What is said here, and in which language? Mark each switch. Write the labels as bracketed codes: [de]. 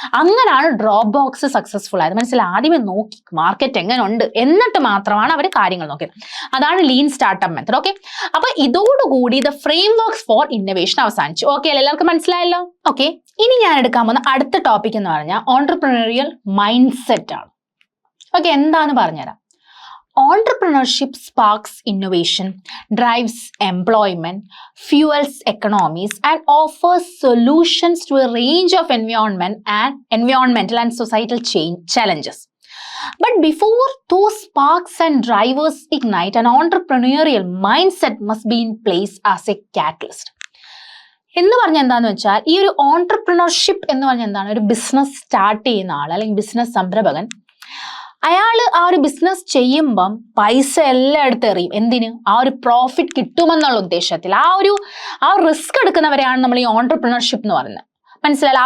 [ml] അങ്ങനെയാണ് drop box successful ആയത്. മനസ്സിലായി? ആദ്യമേ നോക്കി മാർക്കറ്റ് എങ്ങനെ ഉണ്ട്, എന്നിട്ട് മാത്രമാണ് അവർ കാര്യങ്ങൾ നോക്കിയത്. അതാണ് ലീൻ സ്റ്റാർട്ടപ്പ് മെത്തഡ്. ഓക്കെ, അപ്പൊ ഇതോടുകൂടി the frame works for innovation അവസാനിച്ചു. ഓക്കെ അല്ലേ? എല്ലാവർക്കും മനസ്സിലായല്ലോ? ഓക്കെ, ഇനി ഞാൻ എടുക്കാൻ പോകുന്ന അടുത്ത ടോപ്പിക് എന്ന് പറഞ്ഞാൽ ഓൺട്രപ്രനറിയൽ മൈൻഡ് സെറ്റ് ആണ്. ഓക്കെ, എന്താന്ന് പറഞ്ഞുതരാം. [en] Entrepreneurship sparks innovation, drives employment, fuels economies, and offers solutions to a range of environmental and societal challenges. But before those sparks and drivers ignite, an entrepreneurial mindset must be in place as a catalyst. [ml] എന്ന് പറഞ്ഞാൽ എന്താണെന്ന് വെച്ചാൽ, ഈ ഒരു entrepreneurship എന്ന് പറഞ്ഞാൽ എന്താണ്? ഒരു ബിസിനസ് സ്റ്റാർട്ട് ചെയ്യുന്ന ആൾ അല്ലെങ്കിൽ ബിസിനസ് സംരംഭകൻ, അയാൾ ആ ഒരു ബിസിനസ് ചെയ്യുമ്പം പൈസ എല്ലായിടത്തും എറിയും. എന്തിന്? ആ ഒരു പ്രോഫിറ്റ് കിട്ടുമെന്നുള്ള ഉദ്ദേശത്തിൽ. ആ റിസ്ക് എടുക്കുന്നവരെയാണ് നമ്മൾ ഈ ഓൺട്രപ്രണർഷിപ്പ് എന്ന് പറയുന്നത്. മനസ്സിലായില്ല?